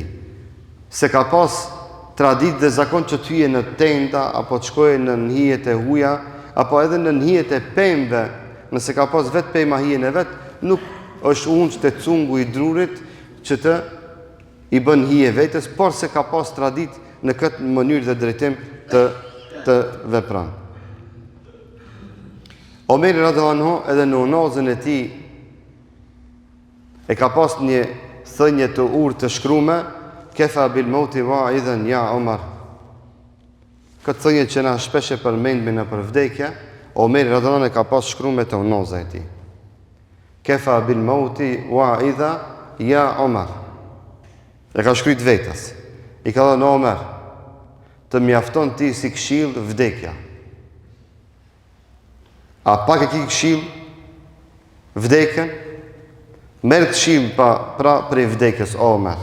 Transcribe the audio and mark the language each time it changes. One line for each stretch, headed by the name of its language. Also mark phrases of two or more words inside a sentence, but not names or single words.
Albanian: Se ka pas tradit dhe zakon që të hyje në tenda, apo të shkoje në hijet e huja, apo edhe në hijet e pembe, nëse ka pas vetë pema hijen e vetë, nuk është unë që të cungu i drurit që të i bën hije vetës, por se ka pas tradit në këtë mënyrë dhe drejtim të vepran. Omeri
Arabic: رضي الله عنه
Albanian: edhe në unazën e tij e ka pas një thënje të urtë të shkrume,
Arabic: كفى بالموت واعظا يا عمر.
Albanian: Këtë thënje që na shpesh e përmendmi në për vdekje, Omeri
Arabic: رضي الله عنه
Albanian: e ka pas shkrume të unazën e tij.
Arabic: كفى بالموت واعظا يا عمر.
Albanian: E ka shkryt vetës. I ka thënë Omer, të mjafton ti si këshill vdekja. A pak e ki këshill vdekjen? Merë këshill pra prej vdekjes, Omer.